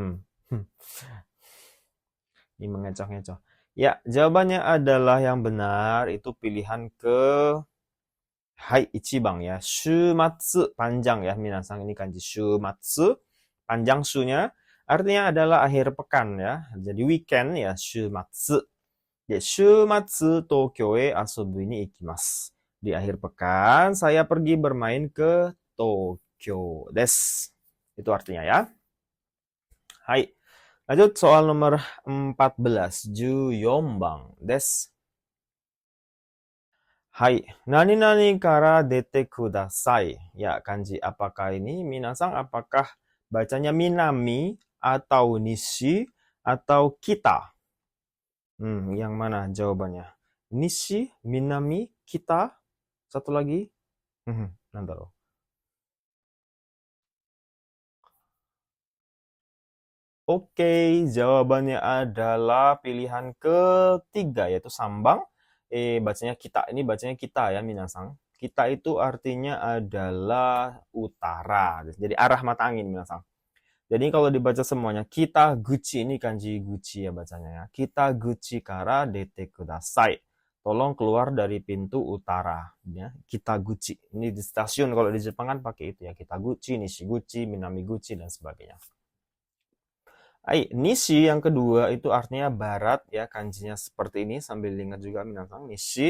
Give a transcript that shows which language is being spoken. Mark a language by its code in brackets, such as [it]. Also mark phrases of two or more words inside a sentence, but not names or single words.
[id] Ini mengecoh-ngecoh. Ya, jawabannya adalah yang benar. Itu pilihan ke [ja] はい、一番 [id] ya. Shumatsu, panjang ya. Minasang ini kanji shumatsu. Panjang su-nya. Artinya adalah akhir pekan ya. Jadi weekend ya, shumatsu. [ja] Ya, 週末東京へ遊びに行きます. [id] Di akhir pekan, saya pergi bermain ke Tokyo des. Itu artinya ya. Hai. Lanjut soal nomor 14. [ja] 十四番です。はい. 何々から出てください. [id] Ya, kanji apakah ini? Minasang apakah bacanya minami atau nishi atau kita? Yang mana jawabannya? Nishi, minami, kita? Satu lagi? Nantaro. Oke, jawabannya adalah pilihan ketiga, yaitu sambang. Bacanya kita. Ini bacanya kita ya, minasang. Kita itu artinya adalah utara. Jadi arah mata angin, minasang. Jadi kalau dibaca semuanya, [ja] 北口, [id] ini kanji guci ya bacanya ya. [ja] 北口から出てください. [id] Tolong keluar dari pintu utara. [ja] Ya. 北口. [id] Ini di stasiun, kalau di Jepang kan pakai itu ya. [ja] 北口、西口、南口, [id] dan sebagainya. Nishi yang kedua itu artinya barat ya, kanjinya seperti ini sambil diingat juga [ja] 皆さん西.